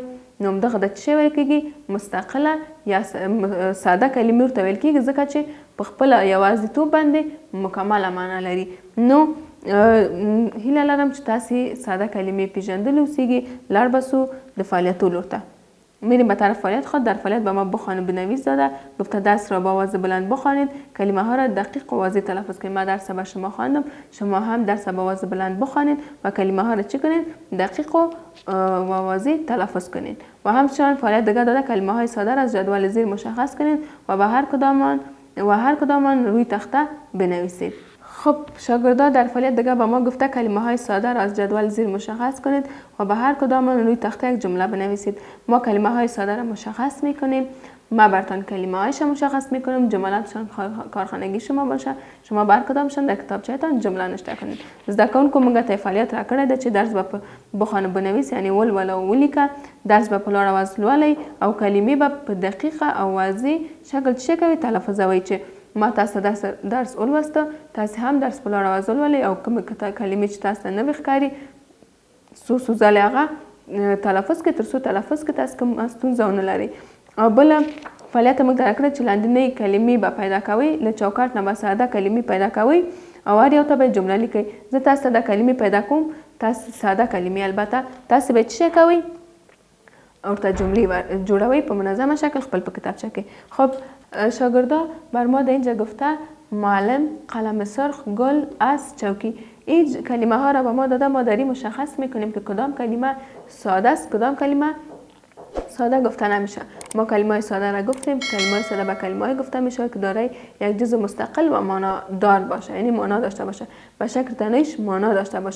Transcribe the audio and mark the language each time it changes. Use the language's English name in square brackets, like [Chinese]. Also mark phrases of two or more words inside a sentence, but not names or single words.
[Pashto] نو همدغه د څه ویل کیږي؟ مستقله یا ساده کلمې ورته ویل کیږي ځکه چې په خپله یوازیتوب باندې مکمله معنا لري. نو هیله لرم چې تاسې ساده کلمې پیژندلې اوسیږي. لاړ به سو د فعالیتو لور ته. [Persian] میریم به طرف فعالیت خود. در فعالیت به ما بخوان و بنویس داده، گفته درس را با آواز بلند بخوانید، کلمه ها را دقیق و واضح تلفظ کنید. ما درس به شما خواندم، شما هم درس با آواز بلند بخوانید و کلمه ها را چی کنید؟ دقیق و واضح تلفظ کنید. و همچنین فعالیت دیگه داده، کلمه های ساده را از جدول زیر مشخص کنید و به هر کدام روی تخته بنویسید. خب شاگردان در فعالیت دیگه به ما گفته کلمه های ساده را از جدول زیر مشخص کنید و به هر کدام روی تخته یک جمله بنویسید. ما کلمه های ساده را مشخص میکنیم، ما براتون کلمه هایش مشخص میکنیم، جملاتشان کارخانگی شما باشه، شما بر کدامشان در کتابچه‌تان جمله نوشته کنید. [Pashto] زده کونکو موږ ته فعالیت را کړی ده چې درس به [Persian] بخوانه بنویس، [Pashto] یعنی ولوله او ولیکه، درس به په لوړ اواز لولئ او کلمې به په دقیقه او واضح شکل څه کوي تلفظوئ. چې ما تاسو درس ولوسته، تاسو هم درس په لوړ اواز ولولئ او کومې کلمې چې تاسو ته نوې ښکاري څو ځلې هغه تلفظ کړئ، تر څو تلفظ کې تاسو کوم ستونزه ونه لرئ. او بله فعالیت موږ ته راکړه چې لاندینۍ کلمې به پیدا کوئ، له چوکاټ نه به ساده کلمې پیدا کوئ او هر یو ته به جمله لیکئ. زه تاسو ته دا کلمې پیدا کوم، تاسو ساده کلمې، البته تاسو به څه کوئ؟ ورته جملې جوړوئ په منظمه شکل خپل په کتابچه کې. [Persian] خب شاگردا بر ما در اینجا گفته معلم، قلم سرخ، گل، اسب، چوکی. این کلمه ها را به ما داده، ما داریم مشخص میکنیم که کدام کلمه ساده است، کدام کلمه ساده گفته نمیشه. ما کلمه های ساده را گفتیم، کلمه های ساده به کلمه های گفته میشه که دارای یک جزء مستقل و معنا دار باشه، یعنی معنا داشته باشه، به شکل تنهاییش معنا داشته باشه.